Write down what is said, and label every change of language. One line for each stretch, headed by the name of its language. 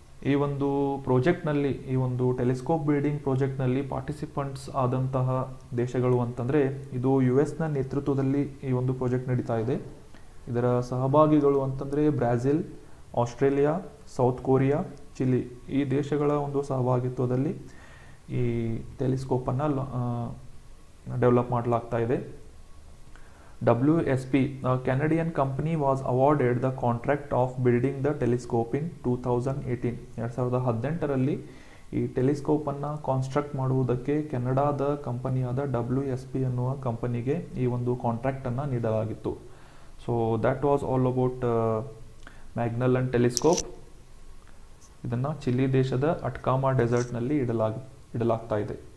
Kannada: ಈ ಒಂದು ಪ್ರಾಜೆಕ್ಟ್ನಲ್ಲಿ, ಈ ಒಂದು ಟೆಲಿಸ್ಕೋಪ್ ಬಿಲ್ಡಿಂಗ್ ಪ್ರಾಜೆಕ್ಟ್ನಲ್ಲಿ ಪಾರ್ಟಿಸಿಪೆಂಟ್ಸ್ ಆದಂತಹ ದೇಶಗಳು ಅಂತಂದರೆ ಇದು US ನೇತೃತ್ವದಲ್ಲಿ ಈ ಒಂದು ಪ್ರಾಜೆಕ್ಟ್ ನಡೀತಾ ಇದೆ. ಇದರ ಸಹಭಾಗಿಗಳು ಅಂತಂದರೆ Brazil, Australia, south Korea, Chile ಈ ದೇಶಗಳ ಒಂದು ಸಹಭಾಗಿತ್ವದಲ್ಲಿ ಈ ಟೆಲಿಸ್ಕೋಪನ್ನು ಡೆವಲಪ್ ಮಾಡಲಾಗ್ತಾ ಇದೆ.
English: WSP, a Canadian company, was awarded the contract of building the telescope in 2018.
Kannada: 2018ರಲ್ಲಿ ಈ ಟೆಲಿಸ್ಕೋಪನ್ನು ಕಾನ್ಸ್ಟ್ರಕ್ಟ್ ಮಾಡುವುದಕ್ಕೆ ಕೆನಡಾದ ಕಂಪನಿಯಾದ WSP ಅನ್ನುವ ಕಂಪನಿಗೆ ಈ ಒಂದು ಕಾಂಟ್ರಾಕ್ಟನ್ನು ನೀಡಲಾಗಿತ್ತು.
English: So that was all about Magellan telescope.
Kannada: ಇದನ್ನು ಚಿಲಿ ದೇಶದ ಅಟ್ಕಾಮಾ ಡೆಸರ್ಟ್ನಲ್ಲಿ ಇಡಲಾಗ್ತಾ ಇದೆ.